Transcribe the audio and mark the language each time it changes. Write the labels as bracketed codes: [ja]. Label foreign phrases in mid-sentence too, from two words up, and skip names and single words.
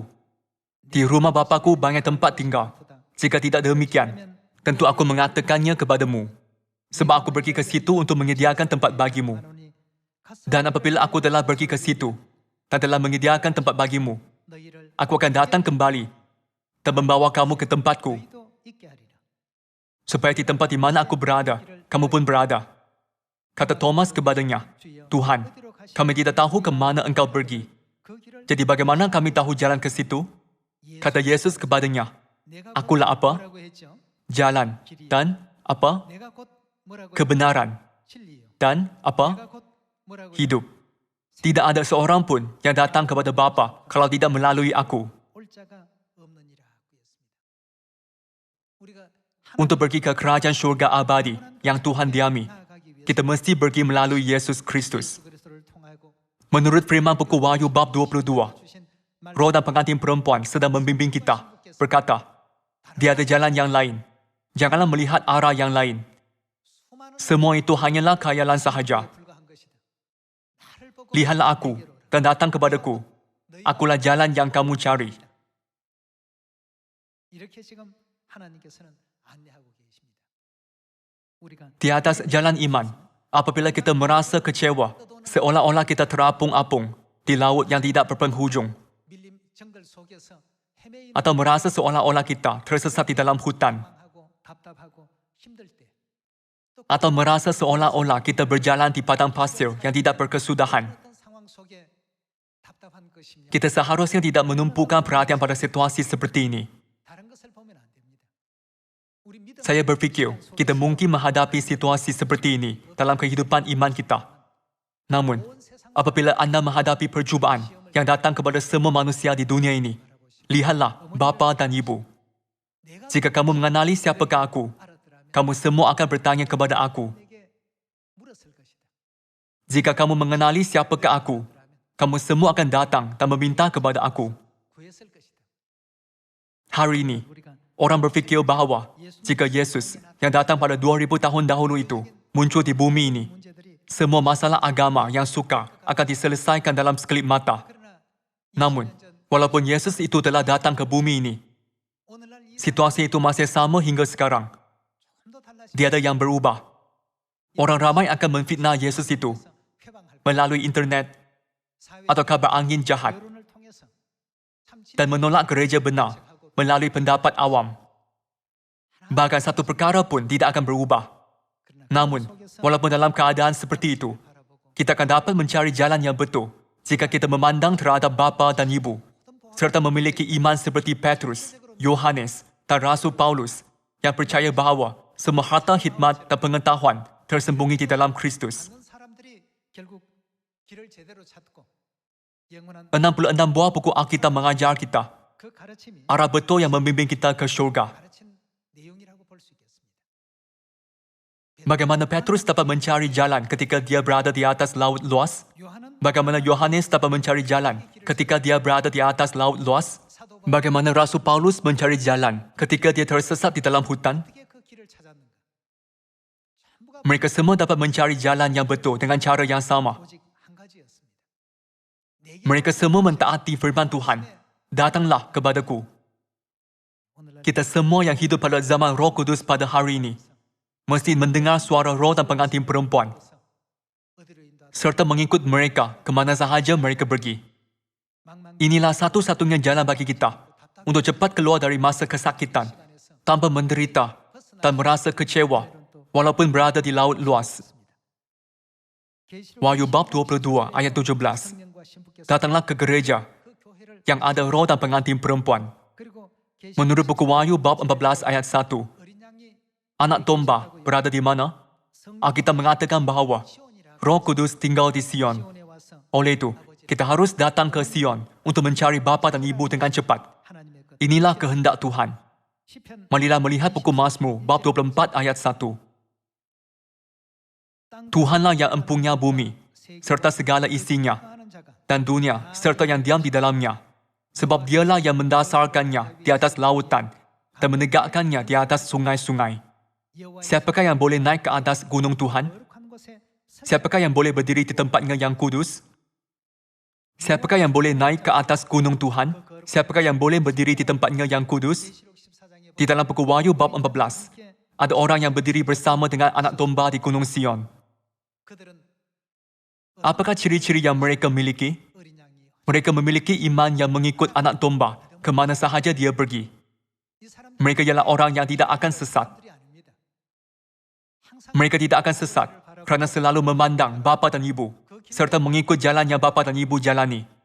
[ms] Di rumah Bapaku banyak tempat tinggal. Jika tidak demikian, tentu aku mengatakannya kepadamu. Sebab aku pergi ke situ untuk menyediakan tempat bagimu. Dan apabila aku telah pergi ke situ, dan telah menyediakan tempat bagimu, aku akan datang kembali dan membawa kamu ke tempatku, [ko] 너희도 있게 하리라. [ms] supaya di tempat di mana aku berada, kamu pun berada. Kata Thomas kepadanya, Tuhan, kami tidak tahu ke mana engkau pergi. [ko] 그 길을 [ms] Jadi bagaimana kami tahu jalan ke situ? Kata Yesus kepadanya, [ko] 내가 [ms] akulah apa? [ko] 뭐라고 했죠? [ms] Jalan dan apa? [ko] 내가 곧 뭐라고 [ms] Kebenaran [ko] 진리요. [ms] dan apa? [ko] 내가 곧 뭐라고 [ms] Hidup. Tidak ada seorang pun yang datang kepada Bapa kalau tidak melalui aku. [ko] 올 자가 없느니라 하고 했습니다. 우리가 [ms] Untuk pergi ke kerajaan syurga abadi yang Tuhan diami, [ko] 나아가기 위해 [ms] kita mesti pergi melalui Yesus Kristus. [ko] 그리스도를 통하고 [ms] Menurut firman buku Wahyu bab 22, [ko] 주신 말 [ms] roh dan pengantin perempuan sedang membimbing kita, berkata, dia ada jalan yang lain. Janganlah melihat arah yang lain. [ko] 수많은 [ms] Semua itu hanyalah khayalan sahaja. [ko] 불과한 것이다. 나를 보고 [ms] Lihatlah aku dan datang kepadaku. Akulah jalan yang kamu cari. [ko] 이렇게 지금 하나님께서는 안내하고 계십니다. 우리가 [ms] Di atas jalan iman, apabila kita merasa kecewa, seolah-olah kita terapung-apung di laut yang tidak berpenghujung, [ko] 밀림 정글 속에서 헤매이는 [ms] atau merasa seolah-olah kita tersesat di dalam hutan, [ko] 망하고 답답하고 힘들 때 [ms] atau merasa seolah-olah kita berjalan di padang pasir yang tidak berkesudahan, [ko] 어떤 상황 속에 답답한 것이냐 [ms] kita seharusnya tidak menumpukan perhatian pada situasi seperti ini. [ko] 다른 것을 보면 안 됩니다. 우리 믿음 [ms] Saya berfikir, kita mungkin menghadapi situasi seperti ini dalam kehidupan iman kita. Namun, apabila anda menghadapi percubaan yang datang kepada semua manusia di dunia ini, lihatlah Bapa dan Ibu. [ko] 내가 [ms] Jika kamu mengenali siapakah aku, [ko] 알았더라면 [ms] kamu semua akan bertanya kepada aku. [ko] 내게 물었을 것이다. [ms] Jika kamu mengenali siapakah aku, kamu semua akan datang dan meminta kepada aku. [ko] 구했을 것이다. [ms] Hari ini, [ko] 우리가 [ms] orang berfikir bahawa jika Yesus yang datang pada 2000 tahun dahulu itu muncul di bumi ini, [ko] 문제들이 [ms] semua masalah agama yang sukar akan diselesaikan dalam sekelip mata. [ko] 그러나 [ms] Namun, walaupun Yesus itu telah datang ke bumi ini, [ko] 오늘날 이 [ms] situasi itu masih sama hingga sekarang. [ko] 좀더 달라진 [ms] Tiada yang berubah. Orang ramai akan memfitnah Yesus itu [ko] 회방할 [ms] melalui internet [ko] 사회 [ms] atau kabar angin jahat [ko] 여론을 통해서 참 [ms] dan menolak gereja benar melalui pendapat awam. Bahkan satu perkara pun tidak akan berubah. Namun, walaupun dalam keadaan seperti itu, kita akan dapat mencari jalan yang betul jika kita memandang terhadap Bapa dan Ibu, serta memiliki iman seperti Petrus, Yohanes, dan Rasul Paulus yang percaya bahawa semua harta hikmat dan pengetahuan tersembunyi di dalam Kristus. [ko] 많은 사람들이 결국 길을 제대로 찾고 영원한 [ms] 66 buah buku Alkitab mengajar kita [ko] 그 가르침이 [ms] arah betul yang membimbing kita ke syurga. [ko] 가르친 내용이라고 볼 수 있겠습니다. [ms] Bagaimana Petrus dapat mencari jalan ketika dia berada di atas laut luas? [ko] 요한은 [ms] Bagaimana Yohanes dapat mencari jalan ketika dia berada di atas laut luas? [ko] 사도 바울 [ms] Bagaimana Rasul Paulus mencari jalan ketika dia tersesat di dalam hutan? [ko] 어떻게 그 길을 찾았는가? 전부가 [ms] Mereka semua dapat mencari jalan yang betul dengan cara yang sama. [ko] 오직 한 가지였습니다. 내게 [ms] Mereka semua mentaati firman Tuhan. Datanglah kepadaku. [ko] 오늘날 [ms] Kita semua yang hidup pada zaman Roh Kudus pada hari ini mesti mendengar suara roh dan pengantin perempuan [ko] 어디로 인도하다 [ms] serta mengikut mereka ke mana sahaja mereka pergi. [ko] 망망 [ms] Inilah satu-satunya jalan bagi kita untuk cepat keluar dari masa kesakitan [ko] 시간에서 [ms] tanpa menderita dan merasa kecewa walaupun berada di laut luas. [ko] 계시록 [ms] Wahyu bab 22 ayat 17. [ko] 성령과 신부께서 [ms] Datanglah ke gereja [ko] 그 교회를 [ms] yang ada roh dan pengantin perempuan. [ko] 그리고 계시록 [ms] Menurut buku Wahyu bab 14 ayat 1, [ko] 어린 양이 [ms] anak domba berada di mana? Alkitab mengatakan bahawa [ko] 시온이라 [ms] Roh Kudus tinggal di Sion. [ko] 시온에 와서 [ms] Oleh itu, kita harus datang ke Sion untuk mencari bapa dan ibu dengan cepat. [ko] 하나님의 것 [ms] Inilah kehendak Tuhan. [ko] 시편 [ms] Marilah melihat buku Mazmur bab 24 ayat 1. [ko] 땅 [ms] Tuhanlah yang empunya bumi serta segala isinya [ko] 하는 자가 [ms] dan dunia serta yang diam di dalamnya. Sebab dialah yang mendasarkannya di atas lautan dan menegakkannya di atas sungai-sungai. [ko] 여호와의 [ms] Siapakah yang boleh naik ke atas gunung Tuhan? [ko] 거룩한 곳에 [ms] Siapakah yang boleh berdiri di tempatnya yang kudus? Siapakah yang boleh naik ke atas gunung Tuhan? Siapakah yang boleh berdiri di tempatnya yang kudus? [ko] 계시록 14장에 [ms] Di dalam buku Wahyu bab 14, ada orang yang berdiri bersama dengan anak domba di gunung Sion. [ko] 그들은 [ms] Apakah ciri-ciri yang mereka miliki? [ko] 어린 양이 [ms] Mereka memiliki iman yang mengikut anak domba ke mana sahaja dia pergi. Mereka ialah orang yang tidak akan sesat. Mereka tidak akan sesat kerana selalu memandang bapa dan ibu serta mengikut jalan yang bapa dan ibu jalani.